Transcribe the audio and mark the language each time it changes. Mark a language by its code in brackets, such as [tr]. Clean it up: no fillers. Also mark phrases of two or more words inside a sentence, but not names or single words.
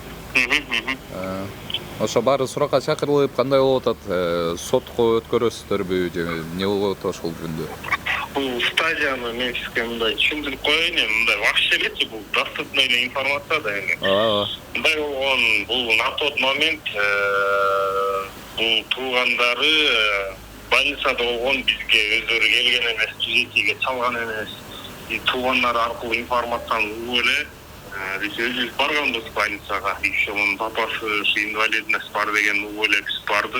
[ky] Ошо баары суракка чакырылып, кандай болуп атат, сотко өткөрөсүздөрбү же эмне болуп атат ошол жөнүндө? Бул стадияны мен сизге мындай түшүндүрүп коеюн, мындай вообще элечи бул доступный эле информация да эми. Мындай болгон, бул [ru] на тот момент [ky] бул туугандары больницада болгон, бизге өздөрү келген эмес, түзетүүгө чалган эмес. Туугандар аркылуу информацияны угуп эле биз өзүбүз барганбыз больницага. Ишонун папасы инвалидность бар деген угуп эле биз бардык.